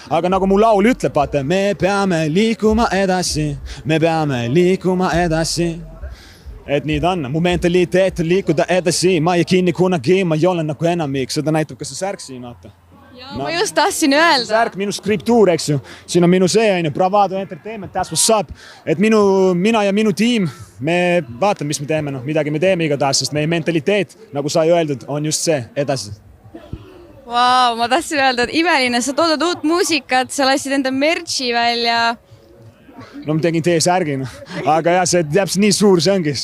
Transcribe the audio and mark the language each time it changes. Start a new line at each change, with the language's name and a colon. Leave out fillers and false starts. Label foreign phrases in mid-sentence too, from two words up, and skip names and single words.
Estonian: Aga nagu mu laul ütleb, vaata, me peame liikuma edasi, me peame liikuma edasi. Et nii ta on, mu mentaliteet on liikuda edasi, ma ei kinni kunagi, ma ei ole nagu enamik, seda näitab ka see särk siin, vaata. Ma just tahtsin öelda. Särk, minu skriptuur, eks ju. Siin on minu see,
English: Bravado Entertainment, that's what's up.
Estonian: Et mina ja minu tiim, me vaatame, mis me teeme, midagi me teeme igatahes, sest meie mentaliteet, nagu sai öeldud, on just see, edasi. Vau, ma tahtsin öelda, et imeline, sa toodad uut muusikat, sa lasid enda merchi välja. No ma tegin T-särgi, aga jah, see täpselt nii suur see ongi.